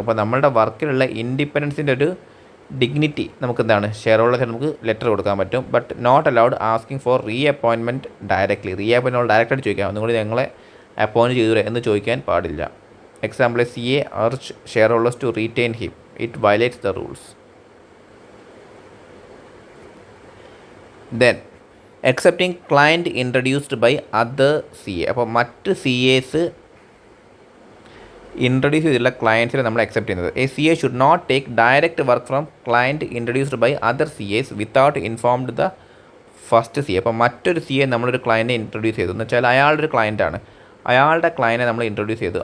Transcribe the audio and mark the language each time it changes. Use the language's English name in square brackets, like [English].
[Malayalam] അപ്പോൾ നമ്മളുടെ വർക്കിലുള്ള ഇൻഡിപെൻഡൻസിൻ്റെ ഒരു ഡിഗ്നിറ്റി നമുക്ക് എന്താണ്, ഷെയർ ഹോൾഡേഴ്സ് നമുക്ക് ലെറ്റർ കൊടുക്കാൻ പറ്റും. [English] But not allowed asking for reappointment directly. [Malayalam] Re appointment ഡയറക്റ്റായിട്ട് ചോദിക്കാം, ഒന്നുകൂടി ഞങ്ങളെ അപ്പോയിൻറ്റ് ചെയ്തു എന്ന് ചോദിക്കാൻ പാടില്ല. [English] Example, CA urge shareholders to retain him, it violates the rules. Then accepting client introduced by other CA. [Malayalam] അപ്പോൾ മറ്റ് CAs ഇൻട്രൊഡ്യൂസ് ചെയ്തിട്ടുള്ള ക്ലയൻസിനെ നമ്മൾ അക്സെപ്റ്റ് ചെയ്യുന്നത്. [English] A CA should not take direct work from client introduced by other CAs without informed the first CA. [Malayalam] അപ്പോൾ മറ്റൊരു CA നമ്മളൊരു ക്ലയൻറ്റിനെ introduce ചെയ്തു എന്ന് വെച്ചാൽ അയാളുടെ ഒരു ക്ലയൻറ്റാണ്, അയാളുടെ ക്ലയൻറ്റിനെ നമ്മൾ ഇൻട്രൊഡ്യൂസ് ചെയ്തു.